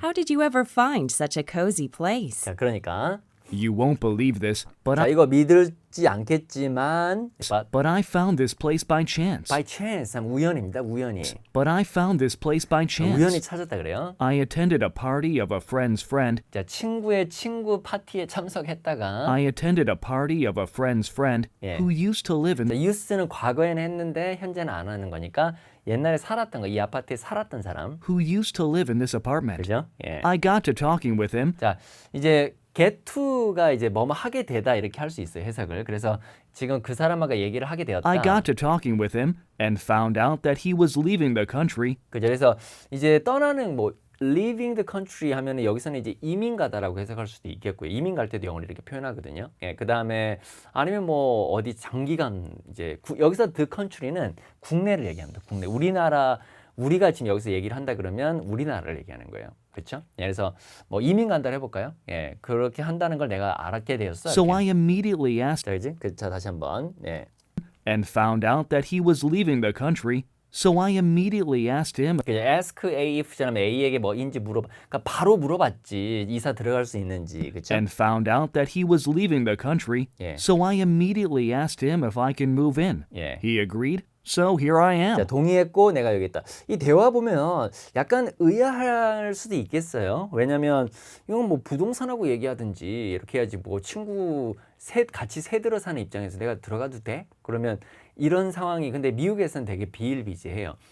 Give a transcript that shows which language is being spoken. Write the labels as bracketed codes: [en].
[en] How did you ever find such a cozy place? [ko] 자, 그러니까 [en] You won't believe this, [ko] 자, 이거 믿을지 않겠지만 [en] but I found this place by chance. by chance, [ko] 우연입니다. 우연히. [en] But I found this place by [ko] 우연히 [en] chance. [ko] 찾았다 그래요. [en] I attended a party of a friend's friend. [ko] 자, 친구의 친구 파티에 참석했다가 [en] I attended a party of a friend's friend [ko] 예. [en] who used to live in [ko] 유스는 과거에는 했는데 현재는 안 하는 거니까 옛날에 살았던 거, 이 아파트에 살았던 사람. [en] who used to live in this apartment. [ko] 그죠? 예. [en] I got to talking with him. [ko] 자, 이제 get to가 이제 뭐뭐 하게 되다 이렇게 할 수 있어요, 해석을. 그래서 지금 그 사람하고 얘기를 하게 되었다. I got to talking with him and found out that he was leaving the country. 그죠? 그래서 이제 떠나는 뭐 [en] leaving the country [ko] 하면은 여기서는 이제 이민 가다라고 해석할 수도 있겠고요. 이민 갈 때도 영어로 이렇게 표현하거든요. 예, 그다음에 아니면 뭐 어디 장기간 이제 여기서 the country는 국내를 얘기합니다. 국내. 우리가 지금 여기서 얘기를 한다 그러면 우리나라를 얘기하는 거예요. 그렇죠? 예, 그래서 뭐 이민 간다를 해볼까요? 예, 그렇게 한다는 걸 내가 알았게 되었어. [en] So [ko] 이렇게. [en] I immediately asked [ko] 자, 그지? 자, 다시 한번. 예. [en] and found out that he was leaving the country. So I immediately asked him [ko] 그죠? ask A if처럼 A에게 뭐인지 물어봐. 그러니까 바로 물어봤지. 이사 들어갈 수 있는지. 그렇죠? [en] and found out that he was leaving the country. Yeah. So I immediately asked him if I can move in. Yeah. He agreed. So here I [ko] 자, [en] am. [ko] 동의했고 내가 여기 있다. 이 대화 보면 약간 의아할 수도 있겠어요. 왜냐면 이건 뭐 부동산하고 얘기하든지 이렇게 해야지 뭐 친구 같이 새 들어 사는 입장에서 내가 들어가도 돼? 그러면 이런 상황이 근데 미국에서는 되게 비일비재해요.